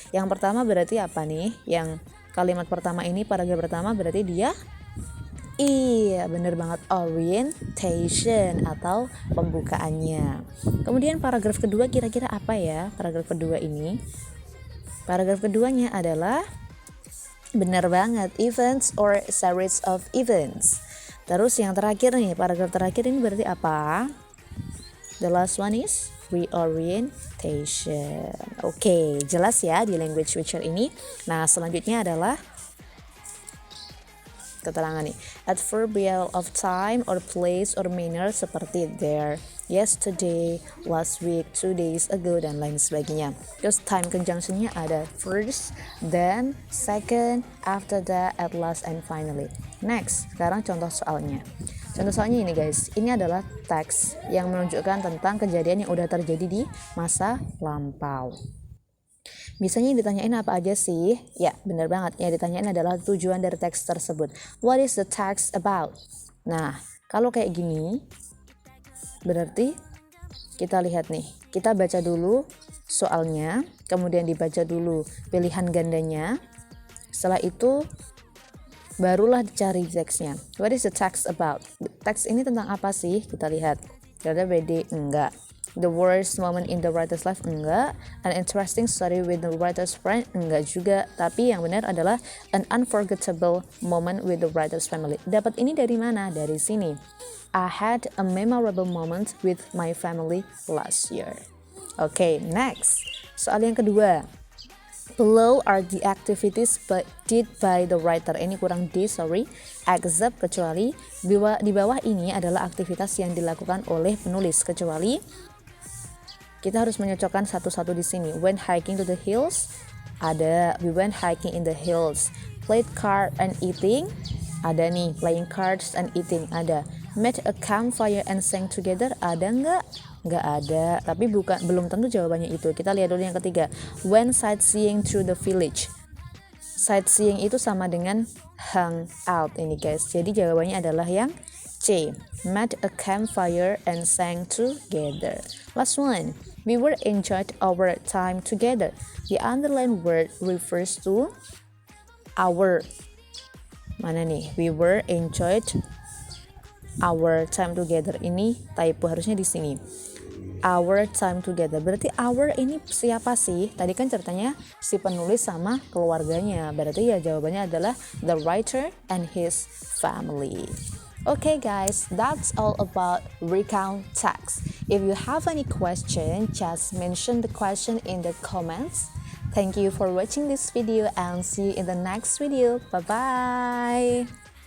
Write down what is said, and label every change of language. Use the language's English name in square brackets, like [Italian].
[Indonesian] Yang pertama berarti apa nih? Yang kalimat pertama ini, paragraf pertama berarti dia iya, bener banget, orientation atau pembukaannya. Kemudian paragraf kedua kira-kira apa ya? Paragraf kedua ini. Paragraf keduanya adalah benar banget, [English] events or series of events. [Indonesian] Terus yang terakhir nih, paragraf terakhir ini berarti apa? [English] The last one is reorientation. [Indonesian] Oke, jelas ya di language feature ini. Nah, selanjutnya adalah keterangan nih. [English] Adverbial of time or place or manner seperti there, yesterday, last week, 2 days ago, [Indonesian] dan lain sebagainya. Terus time conjunctionnya ada [English] first, then, second, after that, at last, and finally. [Indonesian] Next, sekarang contoh soalnya. Contoh soalnya ini guys, ini adalah teks yang menunjukkan tentang kejadian yang udah terjadi di masa lampau. Biasanya yang ditanyain apa aja sih? Ya, benar banget. Yang ditanyain adalah tujuan dari teks tersebut. [English] What is the text about? [Indonesian] Nah, kalau kayak gini, berarti kita lihat nih. Kita baca dulu soalnya, kemudian dibaca dulu pilihan gandanya. Setelah itu, barulah dicari teksnya. [English] What is the text about? [Indonesian] Teks ini tentang apa sih? Kita lihat. Ada BD? Enggak. [English] The worst moment in the writer's life? [Indonesian] Enggak. [English] An interesting story with the writer's friend? [Indonesian] Enggak juga. Tapi yang benar adalah [English] an unforgettable moment with the writer's family. [Indonesian] Dapat ini dari mana? Dari sini. [English] I had a memorable moment with my family last year. Okay, next. [Indonesian] Soal yang kedua. [English] Below are the activities did by the writer. [Indonesian] Ini kurang D, sorry. Except, kecuali. Di bawah ini adalah aktivitas yang dilakukan oleh penulis. Kecuali kita harus menyocokkan satu-satu di sini. [English] Went hiking to the hills, [Indonesian] ada. [English] We went hiking in the hills. Played card and eating, [Indonesian] ada nih. [English] Playing cards and eating, ada. Made a campfire and sang together, [Indonesian] ada nggak? Nggak ada. Tapi belum tentu jawabannya itu. Kita lihat dulu yang ketiga. [English] Went sightseeing through the village. [Indonesian] Sightseeing itu sama dengan hang out ini guys. Jadi jawabannya adalah yang C. [English] Made a campfire and sang together. Last one. We were enjoyed our time together. The underlined word refers to our. [Indonesian] Mana nih? [English] We were enjoyed our time together. [Indonesian] Ini typo, harusnya di sini. [English] Our time together. [Indonesian] Berarti our ini siapa sih? Tadi kan ceritanya si penulis sama keluarganya. Berarti ya jawabannya adalah [English] the writer and his family. Okay guys, that's all about recount text. If you have any question, just mention the question in the comments. Thank you for watching this video and see you in the next video. Bye bye.